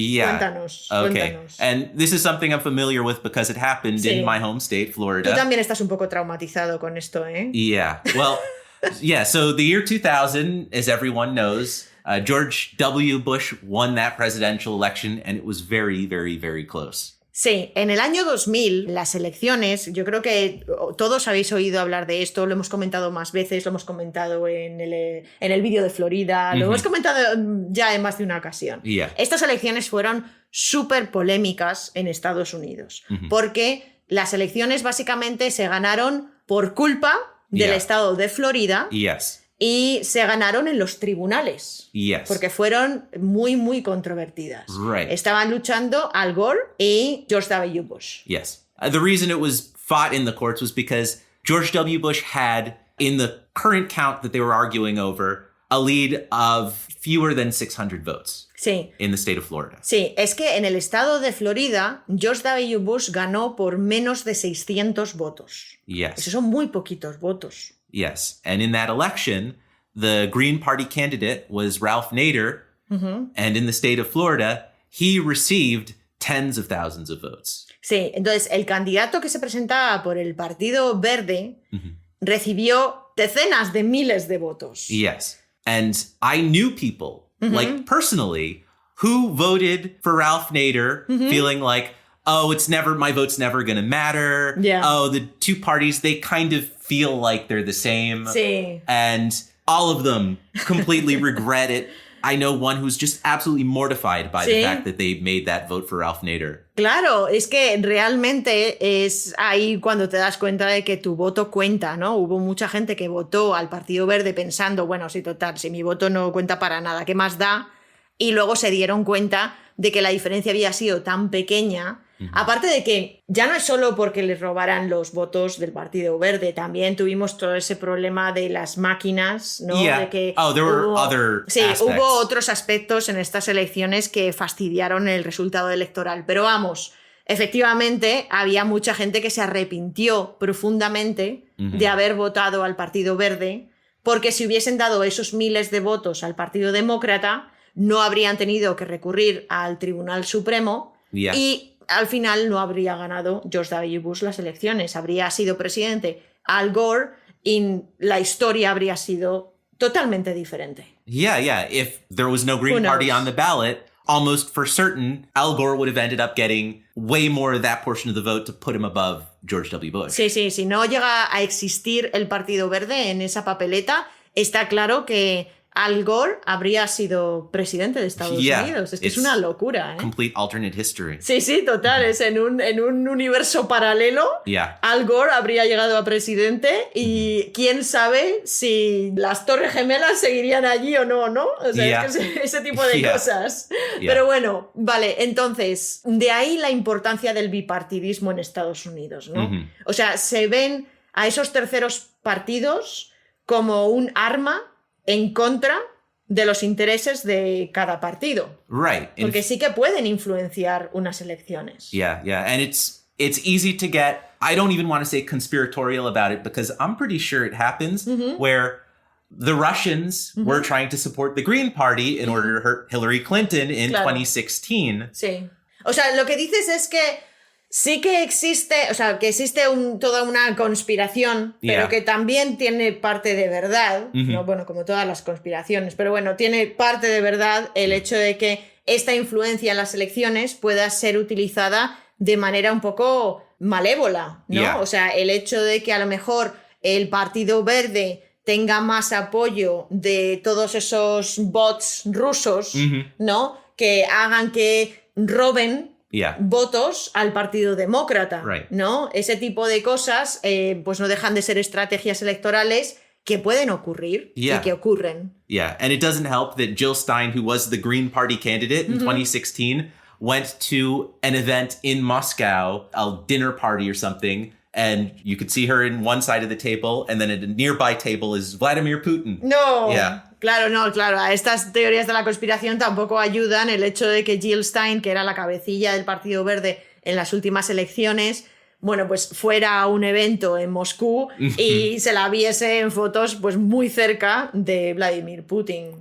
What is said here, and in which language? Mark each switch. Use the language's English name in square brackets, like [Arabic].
[English] Yeah. [Spanish] Cuéntanos, [English] Okay. [Spanish] cuéntanos. [English] And this is something I'm familiar with because it happened [Spanish] Sí. [English] in my home state, [Spanish] Tú [English] Florida. [Spanish] también estás un poco traumatizado con esto, ¿eh? [English] Yeah. Well, yeah. So the year 2000, as everyone knows, George W. Bush won that presidential election, and it was very, very, very close. [Spanish] Sí, en el año 2000, las elecciones, yo creo que todos habéis oído hablar de esto, lo hemos comentado más veces, lo hemos comentado en el vídeo de Florida, lo hemos comentado ya en más de una ocasión. [English] Yeah. [Spanish] Estas elecciones fueron súper polémicas en Estados Unidos, porque las elecciones básicamente se ganaron por culpa del [English] Yeah. [Spanish] estado de Florida [English] Yes. [Spanish] y se ganaron en los tribunales. [English] Yes. [Spanish] Porque fueron muy, muy controvertidas. [English] Right. [Spanish] Estaban luchando Al Gore y George W. Bush. [English] Yes. The reason it was fought in the courts was because George W. Bush had, in the current count that they were arguing over, a lead of fewer than 600 votes [Spanish] Sí. [English] in the state of Florida. [Spanish] Sí, es que en el estado de Florida, George W. Bush ganó por menos de 600 votos. [English] Yes. [Spanish] Esos son muy poquitos votos. [English] Yes. And in that election, the Green Party candidate was Ralph Nader. And in the state of Florida, he received tens of thousands of votes. [Spanish] Sí, entonces el candidato que se presentaba por el Partido Verde recibió decenas de miles de votos. [English] Yes. And I knew people, like personally, who voted for Ralph Nader, feeling like, oh, my vote's never going to matter. Yeah. Oh, the two parties, they kind of feel like they're the same. [Spanish] Sí. [English] And all of them completely regret it. I know one who's just absolutely mortified by the [Spanish] Sí. [English] fact that they made that vote for Ralph Nader. [Spanish] Claro, es que realmente es ahí cuando te das cuenta de que tu voto cuenta, ¿no? Hubo mucha gente que votó al Partido Verde pensando, bueno, sí, total, si mi voto no cuenta para nada, ¿qué más da? Y luego se dieron cuenta de que la diferencia había sido tan pequeña. Aparte de que ya no es solo porque les robaran los votos del Partido Verde, también tuvimos todo ese problema de las máquinas, ¿no? [English] Yeah. [Spanish] De que [English] Oh, there were other [Spanish] sí, [English] aspects. [Spanish] hubo otros aspectos en estas elecciones que fastidiaron el resultado electoral. Pero vamos, efectivamente había mucha gente que se arrepintió profundamente de haber votado al Partido Verde, porque si hubiesen dado esos miles de votos al Partido Demócrata, no habrían tenido que recurrir al Tribunal Supremo [English] Yeah. [Spanish] y al final no habría ganado George W. Bush las elecciones. Habría sido presidente Al Gore y la historia habría sido totalmente diferente. [English] Yeah, yeah. If there was no Green Who Party knows? on the ballot, almost for certain, Al Gore would have ended up getting way more of that portion of the vote to put him above George W. Bush. [Spanish] Sí, sí, si no llega a existir el Partido Verde en esa papeleta, está claro que Al Gore habría sido presidente de Estados Unidos. Es que es [English] it's [Spanish] una locura, ¿eh? [English] Complete alternate history. [Spanish] Sí, total. Es en un universo paralelo. [English] Yeah. [Spanish] Al Gore habría llegado a presidente y quién sabe si las Torres Gemelas seguirían allí o no, ¿no? O sea, es que ese tipo de cosas. Pero bueno, vale, entonces, de ahí la importancia del bipartidismo en Estados Unidos, ¿no? O sea, se ven a esos terceros partidos como un arma en contra de los intereses de cada partido. [English] Right. [Spanish] Porque sí que pueden influenciar unas elecciones. [English] Yeah. And it's easy to get, I don't even want to say conspiratorial about it because I'm pretty sure it happens where the Russians were trying to support the Green Party in order to hurt Hillary Clinton in 2016. [Spanish] Sí. O sea, lo que dices es que sí que existe, o sea, que existe toda una conspiración, pero que también tiene parte de verdad, ¿no? Bueno, como todas las conspiraciones, pero bueno, tiene parte de verdad el hecho de que esta influencia en las elecciones pueda ser utilizada de manera un poco malévola, ¿no? O sea, el hecho de que a lo mejor el Partido Verde tenga más apoyo de todos esos bots rusos, ¿no? Que hagan que roben votos al Partido Demócrata, ¿no? Ese tipo de cosas pues no dejan de ser estrategias electorales que pueden ocurrir y que ocurren. [English] Yeah, and it doesn't help that Jill Stein, who was the Green Party candidate in 2016, went to an event in Moscow, a dinner party or something, and you could see her in one side of the table, and then at a nearby table is Vladimir Putin. No, yeah. [Spanish] Claro, a estas teorías de la conspiración tampoco ayudan el hecho de que Jill Stein, que era la cabecilla del Partido Verde en las últimas elecciones, bueno, pues fuera a un evento en Moscú y se la viese en fotos pues muy cerca de Vladimir Putin.